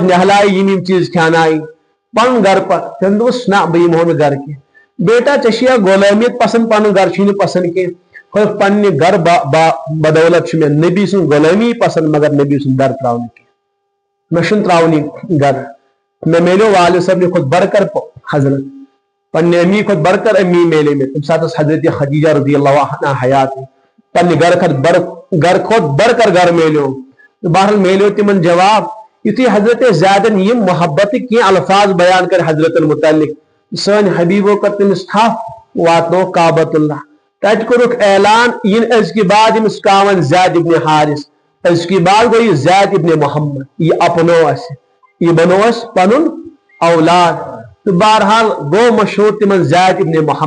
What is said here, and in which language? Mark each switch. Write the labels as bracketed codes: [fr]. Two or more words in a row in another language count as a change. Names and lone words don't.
[ks] نہلایہِ یِم چیٖز کھیٛانایہِ پنُن گرٕ پتہٕ تٔمۍ دوٚپُس نہ بہٕ یِمہو نہٕ گرٕ کینٛہہ بیٹا ژےٚ چھُیا غلٲمیت پسنٛد پنُن گرٕ چھُے نہٕ پسنٛد کینٛہہ پننہِ گرٕ بدولت چھُ مےٚ نبی سُنٛد غلٲمی پسنٛد مگر نبی سُنٛد گرٕ تراونہٕ کینٛہہ مےٚ چھُنہٕ تراونٕے گرٕ مےٚ میلیو والد صٲبنہِ کھۄتہٕ برکر حضرت پننہِ امی کھۄتہٕ برکر امی میلے مےٚ تمہِ ساتہٕ ٲس حضرت خدیجہ [ar] رضی اللہ عنہا [ks] حیات پننہِ گرٕ کھۄتہٕ برکر گرٕ میلیو تہٕ بہرحال میلیو تِمن جواب یُتھُے حضرت زیدن یِم محبتٕکۍ کینٛہہ الفاظ بیان کرِ حضرتن متعلق سٲنۍ حبیبو کٔر تٔمِس تھپھ واتنووُکھ کعبۃ اللہ تتہِ کوٚرُکھ اعلان یِنہٕ أزکہِ بعد أمِس کانٛہہ وَنہِ زید ابن حارث أزکہِ بعد گوٚو یہِ زید ابن محمد یہِ اپنوو اَسہِ یہِ بنوو اَسہِ پنُن اولاد تہٕ بہرحال گوٚو مشہوٗر تِمن زید ابن